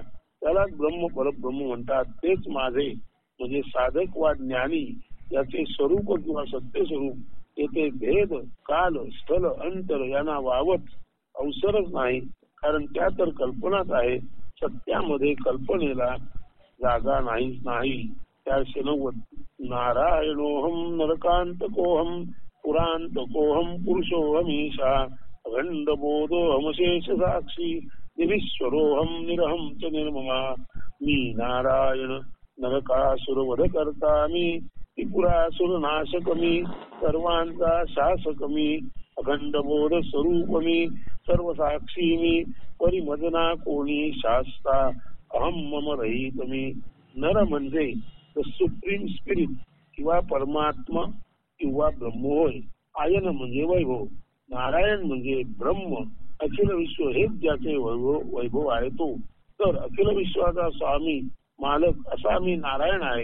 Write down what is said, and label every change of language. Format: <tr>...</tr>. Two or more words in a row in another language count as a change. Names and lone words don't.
<mr>त्यालाच ब्रह्म परब्रह्म म्हणतात. तेच माझे म्हणजे साधक वा ज्ञानी याचे स्वरूप किंवा सत्य स्वरूप. येथे भेद काल स्थल अंतर यांना वावत अवसरच नाही. कारण त्या तर कल्पनाच आहे. सत्यामध्ये कल्पनेला जागा नाहीच नाही. 490.</mr> <sa>नारायणोहम नरकांतकोहम पुरांतकोहम पुरुषोहमीशा अखंड बोधोहमशेष साक्षी निरीश्वरोहम निरहम च निर्ममा.</sa> <mr>मी नारायण नरकासुर वध करता मी. त्रिपुरासुर नाशक मी. सर्वांचा शासक मी. अखंड बोध स्वरूप मी. सर्व साक्षी मी. परिमजना कोणी शास्ता अहम मम रहित मी. नर म्हणजे</mr> <en>the supreme spirit</en> <mr>किंवा परमात्मा किंवा ब्रह्म होय. आयन म्हणजे वैभव. नारायण म्हणजे ब्रह्म. अखिल विश्व हेच ज्याचे वैभव आहे तो. तर अखिल विश्वाचा स्वामी मालक असा मी नारायण आहे.</mr>